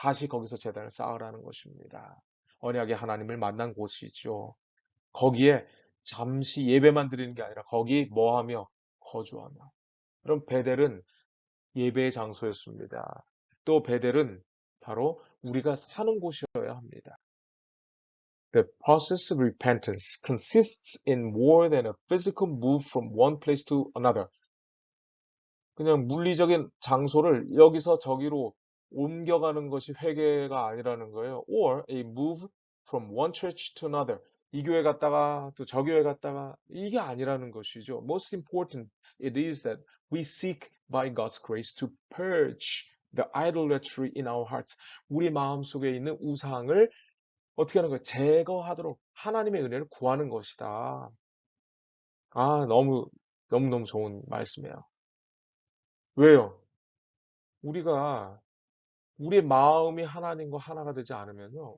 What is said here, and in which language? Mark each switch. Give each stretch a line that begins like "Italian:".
Korean: 다시 거기서 제단을 쌓으라는 것입니다. 언약의 하나님을 만난 곳이죠. 거기에 잠시 예배만 드리는 게 아니라 거기 뭐하며 거주하며. 그럼 베델은 예배의 장소였습니다. 또 베델은 바로 우리가 사는 곳이어야 합니다.
English: The process of repentance consists in more than a physical move from one place to another.
Korean: 그냥 물리적인 장소를 여기서 저기로 옮겨가는 것이 회개가 아니라는 거예요.
English: Or a move from one church to another.
Korean: 이 교회 갔다가 또 저 교회 갔다가 이게 아니라는 것이죠.
English: Most important, it is that we seek by God's grace to purge the idolatry in our hearts.
Korean: 우리 마음속에 있는 우상을 어떻게 하는 거예요? 제거하도록 하나님의 은혜를 구하는 것이다. 너무너무 좋은 말씀이에요. 왜요? 우리가 우리의 마음이 하나님과 하나가 되지 않으면요.